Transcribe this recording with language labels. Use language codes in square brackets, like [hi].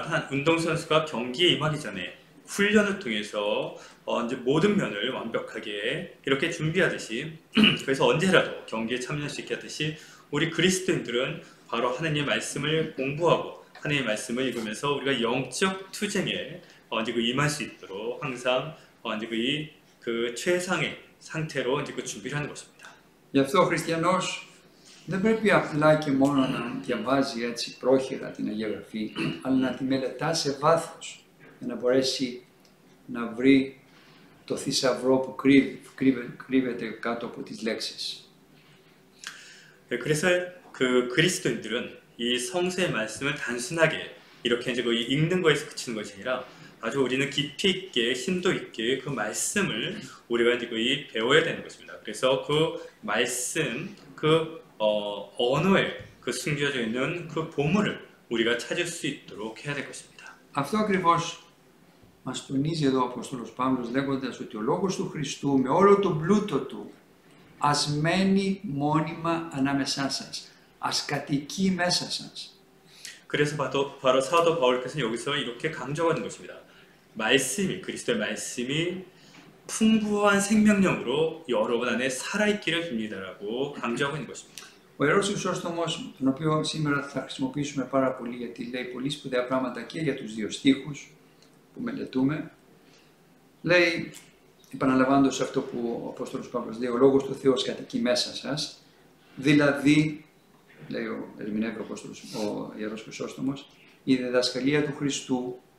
[ko] 운동선수가 경기에 임하기 전에 훈련을 통해서 이제 모든 면을 완벽하게 이렇게 준비하듯이 그래서 언제라도 경기에 참여할 수 있게 하듯이 우리 그리스도인들은 바로 하나님의 말씀을 공부하고 하나님의 말씀을 읽으면서 우리가 영적 투쟁에 이제 임할 수 있도록 항상 이제 그 최상의 상태로 이제 그 준비를 하는 것입니다. [el] Γι' αυτό ο χριστιανός δεν πρέπει απλά και μόνο να διαβάζει έτσι πρόχειρα την Αγία Γραφή, αλλά να τη μελετά σε βάθος για να μπορέσει να βρει το θησαυρό που κρύβεται κάτω από τις λέξεις. [ko] 그래서 그 그리스도인들은 이 성서의 말씀을 단순하게 이렇게 이제 그 읽는 거에서 그치는 것이 아니라 아주 우리는 깊이 있게 심도 있게 그 말씀을 우리가 이제 거의 배워야 되는 것입니다. 그래서 그 말씀 그 언어에 그 숨겨져 있는 그 보물을 우리가 찾을 수 있도록 해야 될 것입니다. [el] Αυτό ακριβώς μας τονίζει εδώ ο Απόστολος Παύλος λέγοντας ότι ο Λόγος του Χριστού με όλο τον πλούτο του ας μένει μόνιμα ανάμεσά σας, ας κατοικεί μέσα σας. [ko] 그래서 바로 사도 바울께서는 여기서 이렇게 강조하는 것입니다. 말씀이 그리스도의 말씀이 풍부한 생명력으로 여러분 안에 살아있기를 빕니다라고 강조하고 있는 것입니다. [el] Ο Ιερός Χρυσόστομος, τον οποίο σήμερα θα χρησιμοποιήσουμε πάρα πολύ γιατί λέει πολύ σπουδαία πράγματα και για τους δύο στίχους που μελετούμε, λέει, επαναλαμβάνοντας αυτό που ο Απόστολος Παύλος λέει, ο Λόγος του Θεού κατοικεί μέσα σας, δηλαδή, λέει ερμηνεύει ο Ιερός Χρυσόστομος, η διδασκαλία του Χριστού,